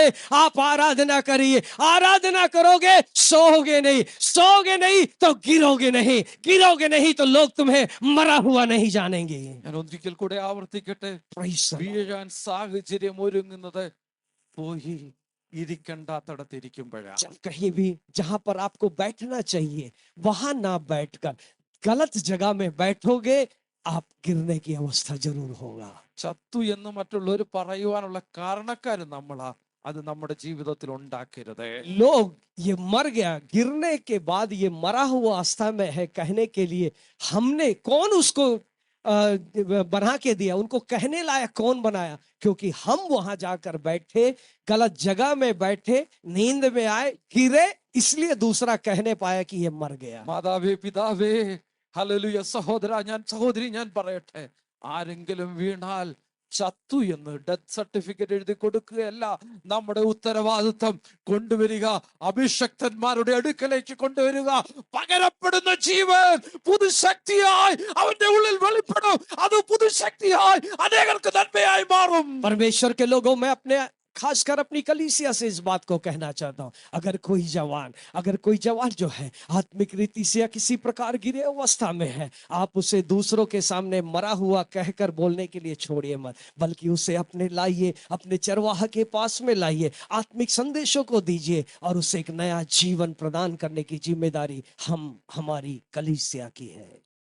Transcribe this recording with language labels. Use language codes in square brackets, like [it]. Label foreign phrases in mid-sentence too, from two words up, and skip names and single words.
[hi] आप आराधना करिए। आराधना करोगे, सोओगे नहीं, सोओगे नहीं तो गिरोगे नहीं, गिरोगे नहीं तो लोग तुम्हें मरा हुआ नहीं जानेंगे। [ml] ഞാൻ ഒരിക്കൽ കൂടെ ആവർത്തിക്കട്ടെ, [en] Praise the Lord. [ml] വീഴാൻ സാഹചര്യം ഒരുങ്ങുന്നത് പോയി ഇരിക്കണ്ടാത്തടത്തിരിക്കുമ്പോഴാണ്. [hi] जब कहीं भी जहां पर आपको बैठना चाहिए वहां ना बैठकर गलत जगह में बैठोगे, आप गिरने की अवस्था जरूर होगा। [ml] ചത്തു എന്ന് മറ്റുള്ളവർ പറയുവാനുള്ള കാരണക്കാര് നമ്മളാ. അത് നമ്മുടെ ജീവിതത്തിൽ ഉണ്ടാക്കരുത്. [hi] लोग ये मर गया, गिरने के बाद ये मरा हुआ अवस्था में है कहने के लिए हमने कौन उसको बना के दिया, उनको कहने लायक कौन बनाया? क्योंकि हम वहां जाकर बैठे, गलत जगह में बैठे, नींद में आए, गिरे, इसलिए दूसरा कहने पाया कि ये मर गया। [ml] മാതാവേ, പിതാവേ, ഹല്ലേലൂയ, സഹോദരി ഞാൻ പറയട്ടെ, ആരെങ്കിലും വീണാൽ ചത്തു എന്ന് [en] death certificate [ml] എഴുതി കൊടുക്കുകയല്ല നമ്മുടെ ഉത്തരവാദിത്വം. കൊണ്ടുവരിക, അഭിഷക്തന്മാരുടെ അടുക്കലേക്ക് കൊണ്ടുവരിക. പകരപ്പെടുന്ന ജീവൻ പുതുശക്തിയായി അവന്റെ ഉള്ളിൽ വെളിപ്പെടും. അത് പുതുശക്തിയായി അനേകർക്ക് നന്മയായി മാറും. [hi] परमेश्वर के लोगों, मैं अपने खासकर अपनी कलीसिया से इस बात को कहना चाहता हूं, अगर कोई जवान जो है आत्मिक रीति से या किसी प्रकार गिरे अवस्था में है, आप उसे दूसरों के सामने मरा हुआ कहकर बोलने के लिए छोड़िए मत, बल्कि उसे अपने लाइए, अपने चरवाहा के पास में लाइए, आत्मिक संदेशों को दीजिए और उसे एक नया जीवन प्रदान करने की जिम्मेदारी हमारी कलीसिया की है।